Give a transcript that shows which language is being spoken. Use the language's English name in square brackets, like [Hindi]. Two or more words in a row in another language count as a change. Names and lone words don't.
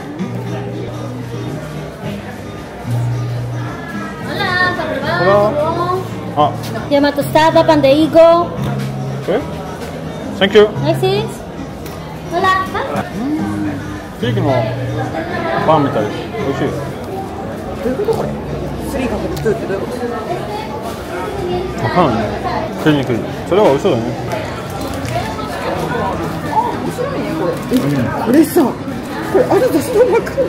[Spanish] Llama tostada, pan de higo. [English] Okay. Thank you. [Spanish] Gracias. Hola. [Japanese] ケーキのパンみたいです。美味しい。どういうことこれ？3×2ってどういうこと？わかんない。食いにくい。それは美味しそうだね。面白いねこれ。これさ、これあるとそのまま。ちょ